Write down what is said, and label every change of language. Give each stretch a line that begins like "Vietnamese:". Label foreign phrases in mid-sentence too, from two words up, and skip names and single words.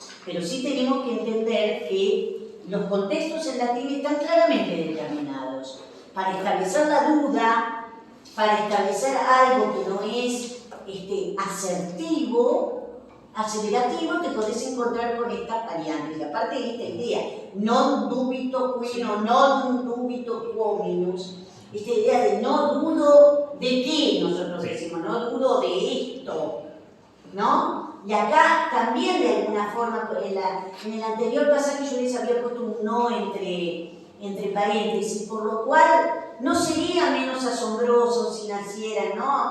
Spanish: Pero sí tenemos que entender que los contextos en latín están claramente determinados. Para establecer la duda, para establecer algo que no es asertivo, te podés encontrar con estas variantes. Y aparte de esta idea,
Latin: non dubito quino, non dubito quominus,
Spanish: esta idea de no dudo de qué, nosotros decimos, no dudo de esto, ¿no? Y acá también de alguna forma, en el anterior pasaje yo les había puesto un no entre paréntesis, por lo cual no sería menos asombroso si naciera, ¿no?